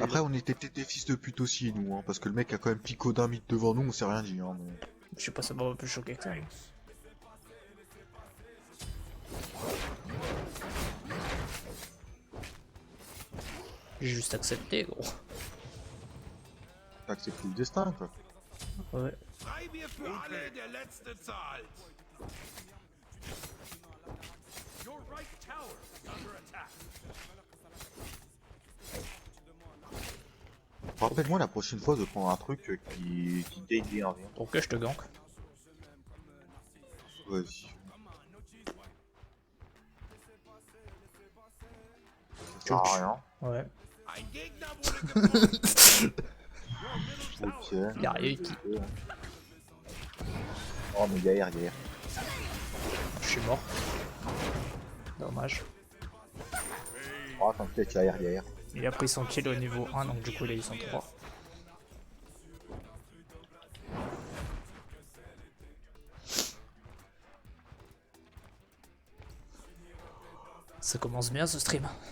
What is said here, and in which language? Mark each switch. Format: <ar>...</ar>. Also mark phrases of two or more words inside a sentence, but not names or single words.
<fr>Après, on était peut-être des fils de pute aussi, nous, hein, parce que le mec a quand même pico d'un mythe devant nous, on s'est rien dit. Hein, mais... je sais pas, ça m'a plus choqué que ça. J'ai juste accepté, gros. T'as accepté le destin, quoi. Ouais.</fr> <de>Freibier für alle, der letzte zahlt.</de> <en>Your right tower is under attack.</en> <fr>Rappelle-moi la prochaine fois de prendre un truc qui gagne des 1v1. Ok, je te gank. Vas-y. Ça sert à rien. Ouais.</fr> <de>Ein Gegner wurde gefunden.</de> <fr>Ok. Y'a rien qui. Oh, mais galère. Je suis mort. Dommage. Oh, t'inquiète, galère. Il a pris son kill au niveau 1, donc du coup là ils sont 3. Ça commence bien ce stream.</fr>